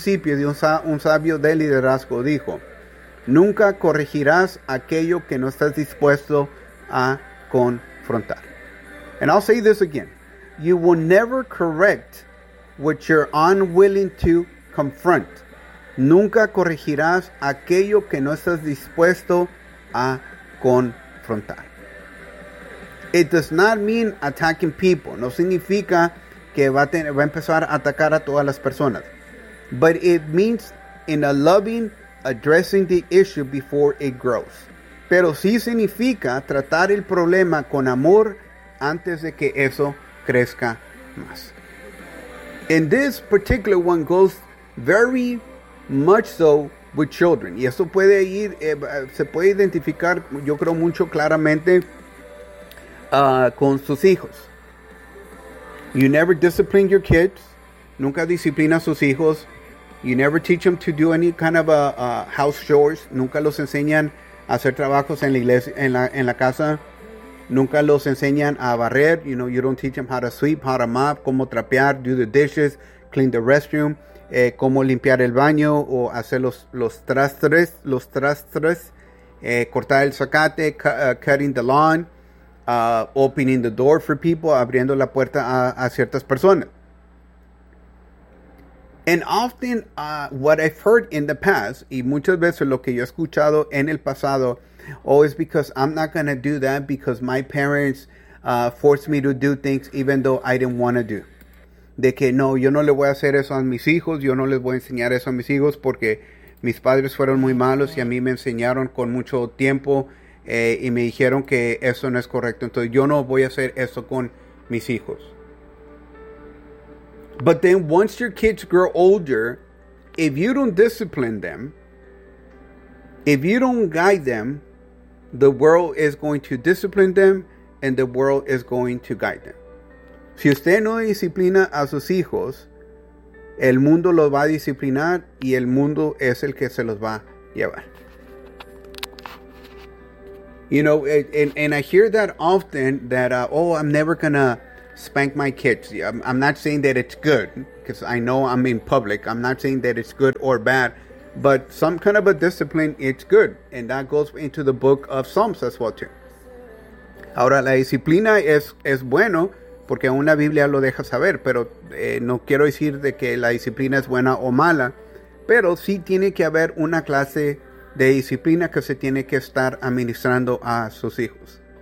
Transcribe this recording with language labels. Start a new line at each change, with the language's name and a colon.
Spanish: Un sabio de liderazgo dijo, nunca corregirás aquello que no estás dispuesto a confrontar.
English: And I'll say this again, you will never correct what you're unwilling to confront.
Spanish: Nunca corregirás aquello que no estás dispuesto a confrontar.
English: It does not mean attacking people.
Spanish: No significa que va a empezar a atacar a todas las personas.
English: But it means in a loving, addressing the issue before it grows.
Spanish: Pero sí significa tratar el problema con amor antes de que eso crezca más.
English: And this particular one goes very much so with children.
Spanish: Y eso puede ir, se puede identificar, yo creo, mucho claramente con sus hijos.
English: You never discipline your kids.
Spanish: Nunca disciplina a sus hijos.
English: You never teach them to do any kind of a house chores.
Spanish: Nunca los enseñan a hacer trabajos en la iglesia, en la casa. Nunca los enseñan a barrer.
English: You know, you don't teach them how to sweep, how to mop,
Spanish: cómo trapear,
English: do the dishes, clean the restroom,
Spanish: cómo limpiar el baño o hacer los trastres, cortar el zacate,
English: cutting the lawn, opening the door for people,
Spanish: abriendo la puerta a ciertas personas.
English: And often what I've heard in the past,
Spanish: y muchas veces lo que yo he escuchado en el pasado,
English: oh, it's because I'm not going to do that because my parents forced me to do things even though I didn't want to do.
Spanish: De que no, yo no le voy a hacer eso a mis hijos, yo no les voy a enseñar eso a mis hijos porque mis padres fueron muy malos y a mí me enseñaron con mucho tiempo y me dijeron que eso no es correcto. Entonces yo no voy a hacer eso con mis hijos.
English: But then once your kids grow older, if you don't discipline them, if you don't guide them, the world is going to discipline them and the world is going to guide them.
Spanish: Si usted no disciplina a sus hijos, el mundo los va a disciplinar y el mundo es el que se los va a llevar.
English: You know, and I hear that often that, I'm never going to spank my kids. I'm not saying that it's good because I know I'm in public. I'm not saying that it's good or bad, but some kind of a discipline, it's good. And that goes into the book of Psalms as well, too.
Spanish: Ahora, la disciplina es bueno porque aún la Biblia lo deja saber, pero no quiero decir de que la disciplina es buena o mala, pero sí tiene que haber una clase de disciplina que se tiene que estar administrando a sus hijos.